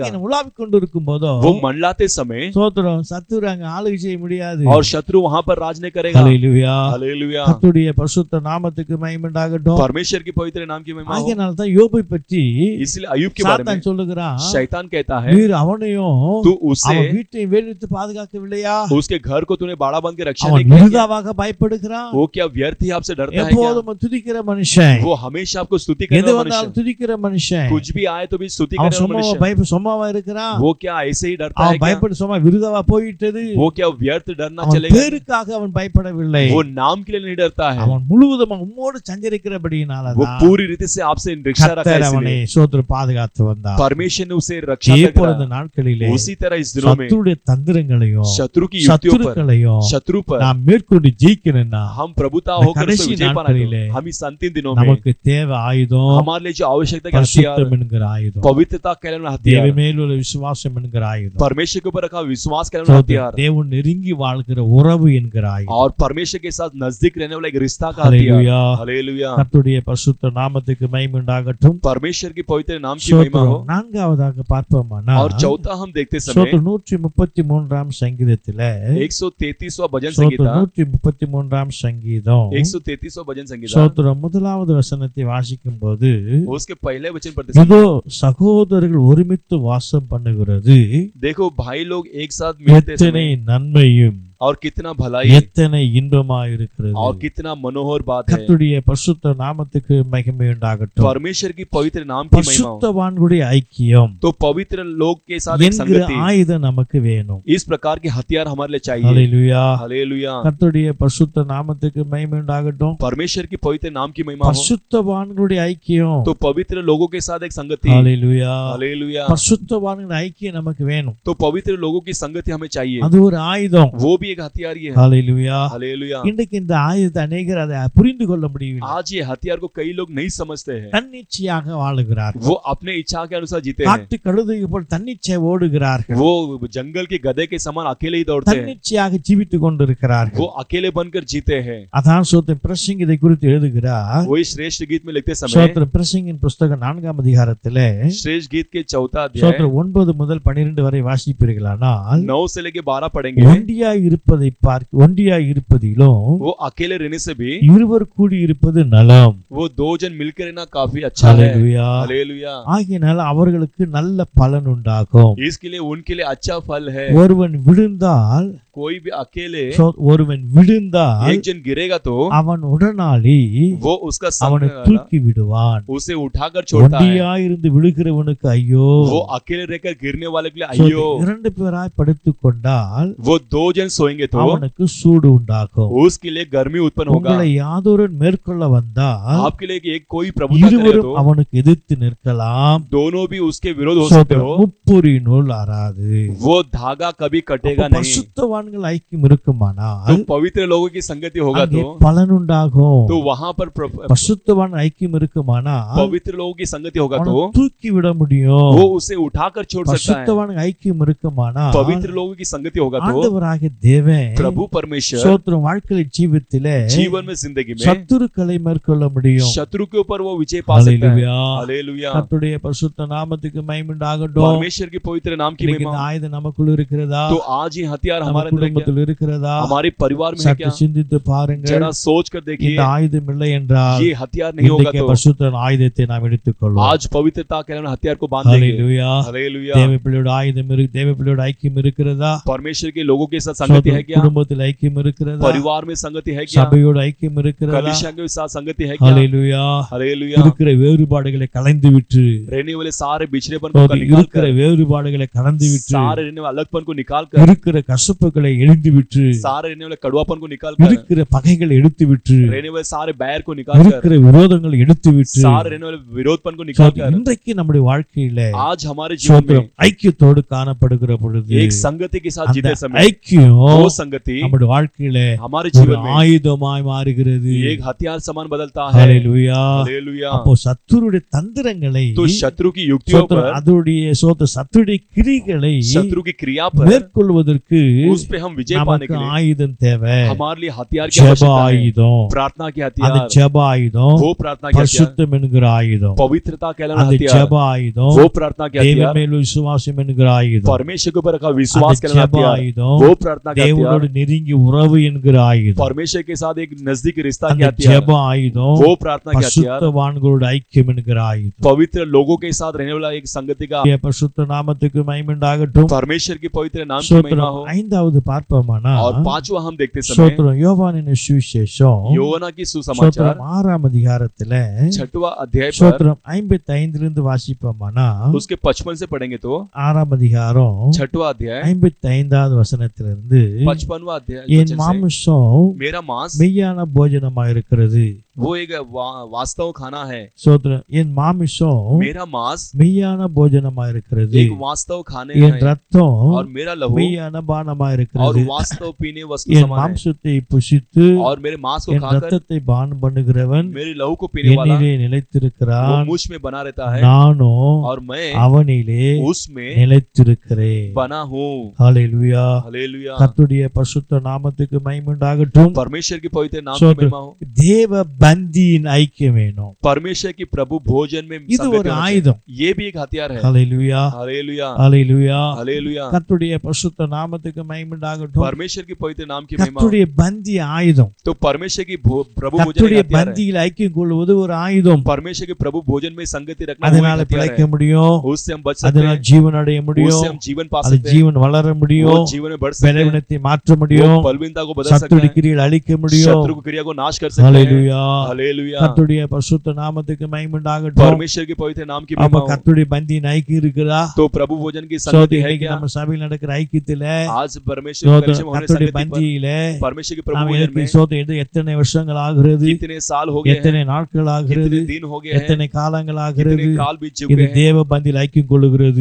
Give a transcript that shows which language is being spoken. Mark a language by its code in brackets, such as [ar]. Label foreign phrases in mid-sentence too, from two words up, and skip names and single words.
[ta] ஆகிய உலாவி கொண்டு இருக்கும் போதோ [hi] वो मंडलाते समय [ta] சோத்திரம், சத்துரு அங்க ஆளுகை செய்ய முடியாது. [hi] और शत्रु वहां पर राज नहीं करेगा। [ta] ஹல்லேலூயா. [hi] हालेलुया। [ta] கர்த்தருடைய பரிசுத்த நாமத்துக்கு மகிமை உண்டாகட்டும். [hi] परमेश्वर के पवित्र नाम की महिमा हो। [ta] ஆகையால் தான் யோபை பற்றி [hi] इसलिए अय्यूब के बारे में [ta] சாத்தான் சொல்லுகிறான், [hi] शैतान कहता है, [ta] நீர் அவனையும் [hi] तू उससे [ta] அவன் வீட்டை வேலித்து பாதுகாக்கவில்லையா? [hi] उसके घर को तूने बाड़ा बांध के रक्षा [ta] அவன் [hi] नहीं किया, [ta] மிருதாவாக பயப்படுகிறான். [hi] वो क्या व्यर्थ ही आपसे डरता है क्या? [ta] எப்போதும் துதிக்கிற மனுஷன், [hi] वो हमेशा आपको स्तुति करने [ta] எது [hi] वाला [ta] வந்தாலும் [hi] मनुष्य, [ta] துதிக்கிற மனுஷன், [hi] कुछ भी आए तो भी स्तुति [ta] அவன் [hi] करने वाला मनुष्य, [ta] சும்மாவா இருக்கிறான்? [hi] वो क्या ऐसे ही डरता है [ta] அவன் [hi] क्या? [ta] பயப்பட சும்மா விருதாவா போயிட்டது. [hi] वो क्या व्यर्थ डरना [ta] அவன் [hi] चलेगा? [ta] பேருக்காக அவன் பயப்படவில்லை. [hi] वो नाम के लिए नहीं डरता है, [ta] அவன் முழுவதும் உம்மோடு [hi] वो [ta] சஞ்சரிக்கிறபடியினாலதான் [hi] पूरी रीति से आपसे रक्षा रखा [ta] கர்த்தர் [hi] है, [ta] அவனை [hi] इसलिए [ta] சோத்திர பாதுகாத்து வந்தார். [hi] परमेश्वर ने उसे रक्षा [ta] இதே போல [hi] करके [ta] இந்த நாட்களிலே [hi] रखा। उसी तरह इस दिनों में [ta] சத்துருடைய தந்திரங்களையும் [hi] शत्रु की युक्तियों पर, [ta] சத்துருக்களையும் [hi] शत्रु पर [ta] நாம் மேற்கொண்டு ஜெயிக்கணும்னா [hi] हम प्रभुता [ta] இந்த [hi] होकर [ta] கடைசி [hi] उसमें विजय पाना [ta] நாட்களிலே [hi] है। हम इस अंतिम दिनों में [ta] நமக்கு தேவை ஆயுதம், [hi] हमारे लिए जो आवश्यकता का हथियार, [ta] பரிசுத்தம் என்கிற ஆயுதம், [hi] पवित्रता कहने वाला [ta] தேவ [hi] हथियार, [ta] மேல் உள்ள விசுவாசம் என்கிற ஆயுதம், [hi] परमेश्वर के ऊपर रखा विश्वास करने वाला हथियार, [ta] தேவன் நெருங்கி வாழ்கிற உறவு என்கிற ஆயுதம். [hi] और परमेश्वर के साथ नजदीक रहने वाला एक रिश्ता का हथियार। [ta] ஹல்லேலூயா. [hi] हालेलुया। [ta] கர்த்தருடைய பரிசுத்த நாமத்துக்கு மகிமை உண்டாகட்டும். [hi] परमेश्वर के पवित्र नाम की महिमा हो। [ta] ஸ்தோத்திரம். நான்காவதாக பார்ப்போமானா [hi] और चौथा हम देखते समय [ta] ஸ்தோத்திரம் 133ஆம் சங்கீதத்திலே [hi] 133वां भजन [ta] ஸ்தோத்திரம் [hi] संगीता, [ta] 133ஆம் சங்கீதம் [hi] 133वां भजन संगीता, [ta] ஸ்தோத்திரம் முதலாவது வசனத்தை வாசிக்கும் போது, [hi] उसके पहले वचन पढ़ते समय [ta] இதோ சகோதரர்கள் ஒருமித்து வாச சகவாசம் பண்ணுகிறது [hi] देखो भाई लोग एक साथ मिलते [ta] எத்தனை [hi] समय [ta] நன்மையும் [hi] और कितना भलाई [ta] எத்தனை இன்பமாய் இருக்கிறது. [hi] और कितना मनोहर बात है। [ta] கர்த்தருடைய பரிசுத்த நாமத்துக்கு மகிமை உண்டாகட்டும். [hi] परमेश्वर की पवित्र नाम की महिमा हो। [ta] பரிசுத்தவான்களுடைய ஐக்கியம் [hi] तो पवित्र लोग के साथ एक [ta] என்கிற [hi] संगति, [ta] ஆயுதம் நமக்கு வேணும். [hi] इस प्रकार के हथियार हमारे लिए चाहिए। [ta] ஹல்லேலூயா. [hi] हालेलुया। [ta] கர்த்தருடைய பரிசுத்த நாமத்துக்கு மகிமை உண்டாகட்டும். [hi] परमेश्वर की पवित्र नाम की महिमा हो। [ta] பரிசுத்தவான்களுடைய ஐக்கியம். [hi] तो पवित्र लोगों के साथ एक संगति। [ta] ஹல்லேலூயா. [hi] हालेलुया। [ta] பரிசுத்தவான்களுடைய ஐக்கியம் நமக்கு வேணும். [hi] तो पवित्र लोगों की संगति हमें चाहिए, [ta] அது ஒரு ஆயுதம். [hi] वो भी एक हथियार ही है। [ta] ஹல்லேலூயா. [hi] हालेलुया। [ta] இன்றைக்கு இந்த ஆயுதத்தை அநேகர் அதை புரிந்து கொள்ள முடியவில்லை. [hi] आज ये हथियार को कई लोग नहीं समझते हैं। [ta] தன்னிச்சையாக வாழுகிறார்கள். [hi] वो अपने इच्छा के अनुसार जीते हैं। [ta] காட்டு கழுதை போல் தன்னிச்சை ஓடுகிறார்கள். [hi] वो जंगल के गधे के समान अकेले ही दौड़ते हैं। [ta] தன்னிச்சையாக ஜீவித்துக் கொண்டிருக்கிறார்கள். [hi] वो अकेले बनकर जीते हैं। [ta] அதான் சோத்திரம் பிரசங்கி இதை குறித்து எழுதுகிறார். [hi] वही श्रेष्ठ गीत में लिखते समय, [ta] சோத்திரம் பிரசங்கின் புஸ்தகம் 4ஆம் அதிகாரத்திலே [hi] श्रेष्ठ गीत के 4 अध्याय [ta] சோத்திரம் 9 முதல் 12 வரை வாசிப்பீர்களானால் [hi] 9 से लेके 12 पढ़ेंगे। [ta] ஒண்டியாய் இருப்பதிலும் [hi] वो अकेले रहने से भी [ta] இருவர் கூடி இருப்பது நலம். [hi] वो 2 जन मिलकर रहना काफी अच्छा है। [ta] ஹல்லேலூயா. [hi] हालेलुया। [ta] ஆகையினால் அவர்களுக்கு நல்ல பலன் उண்டாகும். [hi] इसके लिए उनके लिए अच्छा फल है। [ta] ஒருவன் விழுந்தால் [hi] कोई भी अकेले [ta] ஒருவன் விழுந்தால் [hi] एक जन गिरेगा तो [ta] அவன் உடனாளி [hi] वो उसका [ta] அவனை [hi] संग [ta] தூக்கி விடுவான். [hi] उसे उठाकर छोड़ता है। [ta] ஒண்டியாயிருந்து விழுகிறவனுக்கு ஐயோ. [hi] वो अकेले रहकर गिरने वाले के लिए [ta] சோ, [hi] अय्यो। [ta] 2 பேராய் படுத்துக் கொண்டால் [hi] वो 2 जन सोएंगे तो [ta] அவனுக்கு சூடு உண்டாகும். [hi] उसके लिए गर्मी उत्पन्न होगा। [ta] உங்களை யாதொரு மேற்கொள்ள வந்தால் [hi] आपके लिए एक कोई प्रभुता करे [ta] இருவரும் [hi] तो [ta] அவனுக்கு எதிர்த்து நிற்கலாம். [hi] दोनों भी उसके विरोध हो सकते हो। [ta] முப்புரி நூல் ஆறாது. [hi] वो धागा कभी कटेगा नहीं। [ta] பரிசுத்தவான்கள் ஐக்கியம் இருக்குமானால் [hi] तो पवित्र लोगों की संगति होगा [ta] அங்கே [hi] तो [ta] பலன் உண்டாகும். [hi] तो वहां पर [ta] பரிசுத்தவான் ஐக்கியம் இருக்குமானால் [hi] पवित्र लोगों की संगति होगा [ta] அவனை [hi] तो [ta] தூக்கி விட முடியும். [hi] वो उसे उठाकर छोड़ सकता है। [ta] பரிசுத்தவான் ஐக்கியம் இருக்குமானால் [hi] पवित्र लोगों की संगति होगा तो [ta] ஆண்டவராகிய தேவன் [hi] प्रभु परमेश्वर [ta] சோத்திரம் வாழ்க்கை ஜீவித்திலே [hi] जीवन में जिंदगी में [ta] சத்துருக்களை மேற்கொள்ள முடியும். [hi] शत्रु के ऊपर वो विजय पा सकता है। [ta] ஹல்லேலூயா. [hi] हालेलुया। [ta] கர்த்தருடைய பரிசுத்த நாமத்துக்கு மகிமை உண்டாகட்டும். [hi] परमेश्वर के पवित्र नाम की [ta] இன்னைக்கு [hi] महिमा। [ta] இந்த ஆயுதம் நமக்குள்ள இருக்கிறதா? [hi] तो आज ये हथियार [ta] நம்ம [hi] हमारे अंदर है क्या? [ta] குடும்பத்தில் இருக்கிறதா? [hi] हमारे परिवार में है [ta] சற்று [hi] क्या? [ta] சிந்தித்து பாருங்கள். [hi] जरा सोच कर देखिए। [ta] இந்த ஆயுதம் இல்லை என்றால் [hi] ये हथियार नहीं होगा [ta] இன்றைக்கு [hi] तो [ta] பரிசுத்த ஆயுதத்தை நாம் எடுத்துக்கொள்வோம். [hi] आज पवित्रता के नाम हथियार को बांध देंगे। [ta] ஹல்லேலூயா. [hi] हालेलुया। [ta] தேவ பிள்ளையோட ஆயுதம் தேவ பிள்ளையோட ஐக்கியம் இருக்கிறதா? [hi] परमेश्वर के लोगों के साथ संगति है क्या? [ta] குடும்பத்தில் ஐக்கியம் இருக்கிறதா? [hi] परिवार में संगति है क्या? [ta] சபையோட ஐக்கியம் இருக்கிறதா? [hi] कलीसिया के साथ संगति है क्या? [ta] ஹல்லேலூயா. [hi] हालेलुया। [ta] இருக்கிற வேறுபாடுகளை கலைந்து விட்டு [hi] रहने वाले सारे बिछड़ेपन को निकाल [ta] இருக்கிற [hi] कर, [ta] வேறுபாடுகளை கடந்து விட்டு [hi] सारे रहने वाले अलगपन को निकाल कर, [ta] இருக்கிற கசப்புகளை எழிந்து விட்டு [hi] सारे रहने वाले कड़वापन को निकाल कर, [ta] இருக்கிற பகைகளை எடுத்து விட்டு [hi] रहने वाले सारे बैर को निकाल कर, [ta] இருக்கிற விரோதங்களை எடுத்து விட்டு [hi] सारे रहने वाले विरोधपन को निकाल कर, [ta] இன்றைக்கு நம்முடைய வாழ்க்கையில [hi] आज हमारे जीवन में [ta] சோத்திரம் ஐக்கியத்தோடு காணப்படுகிற பொழுது [hi] एक संगति के साथ [ta] அந்த [hi] जीते समय [ta] ஐக்கியம் [hi] वो संगति [ta] நம்முடைய வாழ்க்கையில [hi] हमारे [ta] ஒரு [hi] जीवन में [ta] ஆயுதமாய் மாறுகிறது. [hi] एक हथियार समान बदलता है। [ta] ஹல்லேலூயா. [hi] हालेलुया। [ta] அப்போ சத்துருடைய தந்திரங்களை [hi] तो शत्रु की युक्तियों [ta] சோத்திரம் [hi] पर, [ta] அதோடைய சத்துருடைய கிரிகளை [hi] शत्रु की क्रिया पर, [ta] மேற்கொள்வதற்கு [hi] उस पे हम विजय पाने [ta] நமக்கு [hi] के लिए [ta] ஆயுதம் தேவை. [hi] हमारे लिए हथियार की [ta] ஜெப [hi] आवश्यकता है। [ta] ஆயுதம். [hi] प्रार्थना की [ta] அந்த [hi] हथियार, [ta] ஜெப ஆயுதம் [hi] वो प्रार्थना की हथियार, [ta] பரிசுத்தம் என்கிற ஆயுதம். [hi] पवित्रता कहलाना [ta] அந்த [hi] हथियार, [ta] ஜெப ஆயுதம் [hi] वो प्रार्थना की [ta] தேவன் [hi] हथियार, [ta] மேல் விசுவாசம் என்கிற ஆயுதம். [hi] परमेश्वर के ऊपर रखा विश्वास [ta] அந்த [hi] कहलाना [ta] ஜெப [hi] हथियार, [ta] ஆயுதம் [hi] वो प्रार्थना की हथियार, [ta] தேவனோடு நெருங்கி உறவு என்கிற ஆயுதம். [hi] परमेश्वर के साथ एक नजदीक रिश्ता की [ta] அந்த [hi] हथियार, [ta] ஜெப ஆயுதம் [hi] वो प्रार्थना की हथियार, [ta] பரிசுத்தவான்களோட ஐக்கியம் என்கிற ஆயுதம். [hi] पवित्र लोगों के साथ रहने वाला एक संगति का, [ta] பரிசுத்த நாமத்துக்கு மகிமை உண்டாகட்டும். [hi] परमेश्वर की पवित्र नाम की महिमा [ta] சோத்திரம் [hi] हो। [ta] 5வது பார்ப்போமானா [hi] और 5वां हम देखते समय [ta] சோத்திரம் யோவானின் சுவிசேஷம் [hi] योना की सुसमाचार [ta] சோத்திரம் 6ஆம் அதிகாரத்துல [hi] 6वां अध्याय पर [ta] சோத்திரம் 55 இருந்து வாசிப்போமானா [hi] उसके 55 से पढ़ेंगे तो [ta] 6ஆம் அதிகாரம் [hi] 6वां अध्याय [ta] 55வது வசனத்திலிருந்து [hi] 55वां अध्याय [ta] என் [hi] वचन से, [ta] மாம்சம் [hi] मेरा मांस [ta] மெய்யான போஜனமா இருக்கிறது. [hi] वो एक वास्तव खाना है। [ta] சோத்திரம் என் மாமிசம் [hi] मेरा मांस [ta] மெய்யான போஜனமா இருக்கிறது. [hi] एक वास्तव खाने [ta] என் [hi] है [ta] ரத்தம் [hi] और मेरा लहू [ta] மெய்யான பானமா [hi] और [ta] இருக்கிறது. [hi] वास्तव पीने वस्तु [ta] என் [hi] समान है। [ta] மாம்சத்தை புசித்து [hi] और मेरे मांस को [ta] என் [hi] खाकर [ta] ரத்தத்தை பானம் பண்ணுகிறவன் [hi] मेरे लहू को पीने वाला [ta] என்னிலே [hi] वो [ta] நிலைத்திருக்கிறான். [hi] मुझ में बना रहता है [ta] நானும் [hi] और मैं [ta] அவனிலே [hi] उसमें [ta] நிலைத்திருக்கிறேன். [hi] बना हूँ। [ta] ஹல்லேலூயா. [hi] हालेलुया। [ta] கர்த்தருடைய பரிசுத்த நாமத்துக்கு மகிமை உண்டாகட்டும். [hi] परमेश्वर की पवित्र नाम की [ta] சோத்திரம். [hi] महिमा हो। [ta] தேவ பந்தியின் ஐக்கியம் வேணும். [hi] परमेश्वर की प्रभु भोजन में [ta] இது ஒரு ஆயுதம். [hi] ये भी एक हथियार है. [ta] ஹல்லேலூயா, [hi] हालेलुया, [ta] ஹல்லேலூயா. [hi] हालेलुया. [ta] கர்த்தருடைய பரிசுத்த நாமத்துக்கு மகிமை உண்டாகட்டும். [hi] परमेश्वर की पवित्र नाम की महिमा. [ta] கர்த்தருடைய பந்தி ஆயுதம். [hi] तो परमेश्वर की प्रभु भोजन [ta] கர்த்தருடைய [hi] एक हथियार है. [ta] பந்தியில் ஐக்கியம் கொள்வது ஒரு ஆயுதம். [hi] परमेश्वर के प्रभु भोजन में संगति रखना वो [ta] அதனால [hi] एक हथियार [ta] பிழைக்க [hi] है. [ta] முடியும். [hi] उससे हम बच सकते [ta] அதனால [hi] हैं. [ta] ஜீவன் அடைய முடியும். [hi] उससे हम जीवन पा [ta] அது [hi] सकते हैं. [ta] ஜீவன் வளர [hi] वो [ta] முடியும். [hi] जीवन में बढ़ सकते हैं. [ta] பலவீனத்தை மாற்ற [hi] वो [ta] முடியும். [hi] बलवीनता को बदल सकते [ta] சத்துருடைய [hi] हैं. [ta] கிரியைகளை அழிக்க முடியும். [hi] शत्रु की क्रिया को नाश कर सकते हैं. [ta] ஹல்லேலூயா. [hi] हालेलुया. [ta] கர்த்தருடைய பரிசுத்த நாமத்துக்கு மகிமை உண்டாகட்டும். [hi] परमेश्वर के पवित्र नाम की [ta] அப்ப [hi] महिमा हो. [ta] கர்த்தருடைய பந்தியின் ஐக்கியம் இருக்குதா? [hi] तो प्रभु भोजन की [ta] சோதனை [hi] संगति है [ta] இன்னைக்கு [hi] क्या? [ta] நம்ம சபையில் நடக்கிற ஐக்கியத்துல [hi] आज परमेश्वर के कलिसिया में होने [ta] கர்த்தருடைய [hi] संगति पर [ta] பந்தியில [hi] परमेश्वर के प्रभु [ta] நாம் [hi] भोजन [ta] இதற்கு [hi] में [ta] சோதனை எத்தனை வருஷங்கள் ஆகிறது, [hi] कितने साल हो गए हैं, [ta] எத்தனை நாட்கள் ஆகிறது, [hi] कितने दिन हो गए हैं, [ta] எத்தனை காலங்கள் ஆகிறது. [hi] कितने काल बीत [ta] இது [hi] चुके हैं. [ta] தேவ பந்தியில் ஐக்கியம் கொள்ளுகிறது.